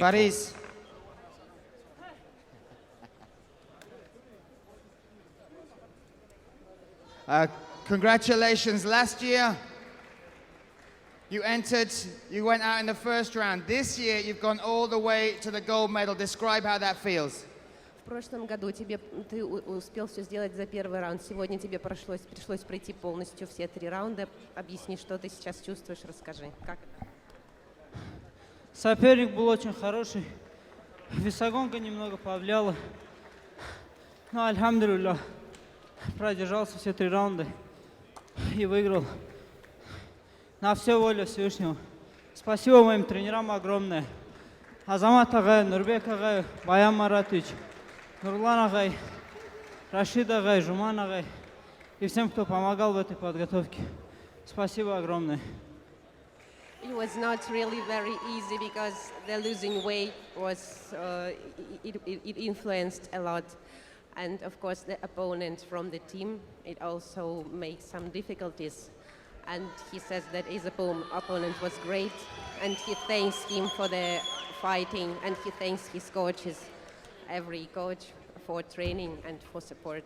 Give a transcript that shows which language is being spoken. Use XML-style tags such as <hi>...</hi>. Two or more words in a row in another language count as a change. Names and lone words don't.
<en>Fariz. Congratulations. Last year, you went out in the first round. This year, you've gone all the way to the gold medal. Describe how that feels.</en> <ru>В прошлом году ты успел все сделать за первый раунд. Сегодня тебе пришлось пройти полностью все 3 раунда. Объясни, что ты сейчас чувствуешь, расскажи. Как это? Соперник был очень хороший. Весогонка немного повлияла. Но, альхамдулилля, продержался все 3 раунда и выиграл. На все воля Всевышнего. Спасибо моим тренерам огромное. Азамат агай, Нурбек агай, Баян Маратович, Ерулан агай, Рашид агай, Жуман агай и всем, кто помогал в этой подготовке. Спасибо огромное.</ru> <en>It was not really very easy because the losing weight was it influenced a lot, and of course the opponent from the team, it also makes some difficulties. And he says that his opponent was great, and he thanks him for the fighting, and he thanks his coaches, every coach, for training and for support.</en>